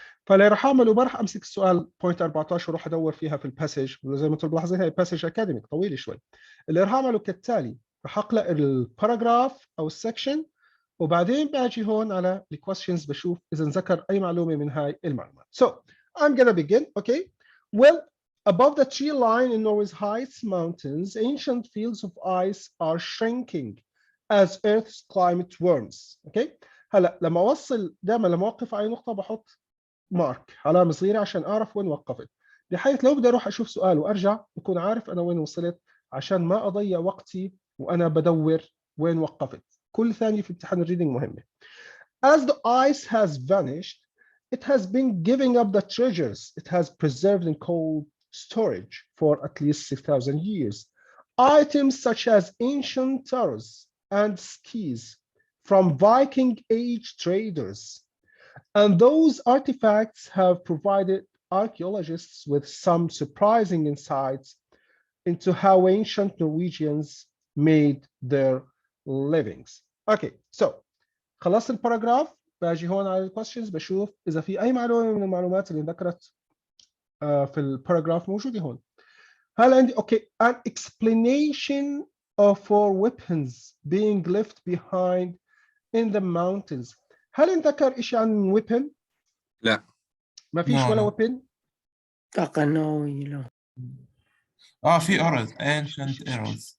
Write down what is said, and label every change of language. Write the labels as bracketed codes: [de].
[ar] فاللي راح اعمله ما راح امسك السؤال بوينت 14 واروح ادور فيها في الباسج، زي ما انتم ملاحظين هي باسج اكاديميك طويله شوي. اللي راح اعمله كالتالي، راح اقرا الباراجراف او السكشن وبعدين باجي هون على الكويستشنز بشوف اذا ذكر اي معلومه من هاي المعلومات. [en] So I'm gonna begin. Okay. Well, above the tree line in Norway's highest mountains, ancient fields of ice are shrinking as Earth's climate warms. [ar] Okay. هلا لما اوصل دائما لما اوقف على اي نقطه بحط مارك علامه صغيره عشان اعرف وين وقفت، بحيث لو بدي اروح اشوف سؤال وارجع بكون عارف انا وين وصلت عشان ما اضيع وقتي وانا بدور وين وقفت. كل ثانيه في امتحان الريدنج مهمه. [en] As the ice has vanished, it has been giving up the treasures it has preserved in cold storage for at least 6,000 years. Items such as ancient towers and skis from Viking age traders. And those artifacts have provided archaeologists with some surprising insights into how ancient Norwegians made their livings. Okay, so [ar] خلصت الباراجراف، باجي هون على الكويستشنز بشوف اذا في اي معلومه من المعلومات اللي ذكرت في الباراجراف موجوده هون. هل عندي [en] an explanation for weapons being left behind in the mountains. [ar] هل انذكر شيء عن weapon؟ لا ما فيش ولا weapon؟ طاقة نووية. في أرز [en] ancient arrows.